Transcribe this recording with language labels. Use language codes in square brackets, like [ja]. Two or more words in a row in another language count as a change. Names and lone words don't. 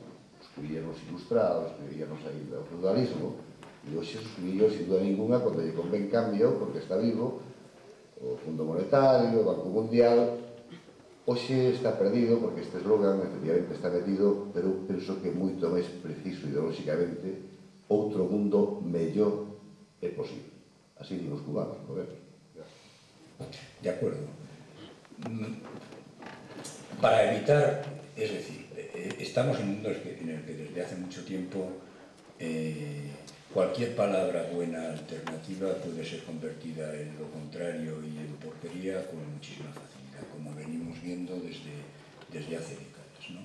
[gl] Escribían os ilustrados, escribían os aí do feudalismo, e hoxe suscribían [es] sin duda ninguna [gl] cando lle convén cambio, porque está vivo o Fondo Monetario, o Banco Mundial. Hoxe está perdido, porque este slogan efectivamente está metido, pero penso que moito máis preciso ideolóxicamente, outro mundo mellor é posible. Así digo os cubanos, [es] ¿no ves? De acuerdo. Para evitar, es decir, estamos en un mundo en el que desde hace mucho tiempo cualquier palabra buena alternativa puede ser convertida en lo contrario y en porquería con muchísima facilidad, como venimos viendo desde hace décadas, ¿no?